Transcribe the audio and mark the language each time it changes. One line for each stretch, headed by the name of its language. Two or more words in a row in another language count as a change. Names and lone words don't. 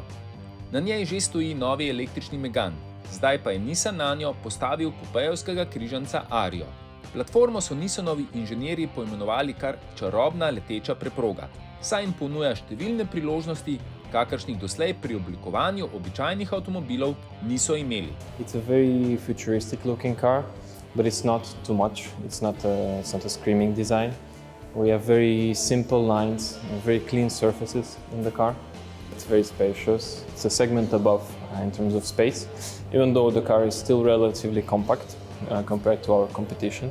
Slovenian: Na njej že stoji novi električni Megane, zdaj pa je Nissan nanjo postavil kupejevskega križanca ariyo. Platformo so Nissanovi inženirji poimenovali kar čarobna leteča preproga, saj jim ponuja številne priložnosti, kakršnih doslej pri oblikovanju običajnih avtomobilov niso imeli.
English: It's a very futuristic looking car, but it's not too much. It's not a screaming design. We have very simple lines and very clean surfaces in the car. It's very spacious. It's a segment above in terms of space, even though the car is still relatively compact compared to our competition.